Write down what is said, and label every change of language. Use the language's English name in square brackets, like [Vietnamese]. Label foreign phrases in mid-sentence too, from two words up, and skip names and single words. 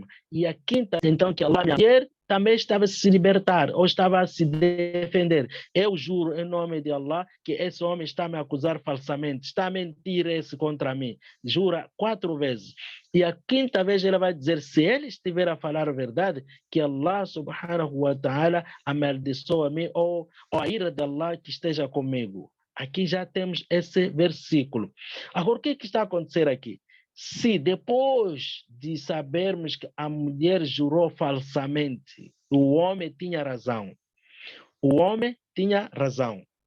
[Portuguese] E a quinta, então, que Allah também estava a se libertar, ou estava a se defender. Eu juro em nome de Allah que esse homem está a me acusar falsamente, está a mentir esse contra mim. Jura 4 vezes. E a quinta vez ele vai dizer, se ele estiver a falar a verdade, que Allah [Arabic] سبحانه وتعالى [Portuguese] amaldiçoa a mim, ou a ira de Allah que esteja comigo. Aqui já temos esse versículo. Agora, o que está a acontecer aqui? Se depois de sabermos que a mulher jurou falsamente, o homem tinha razão, O homem tinha razão.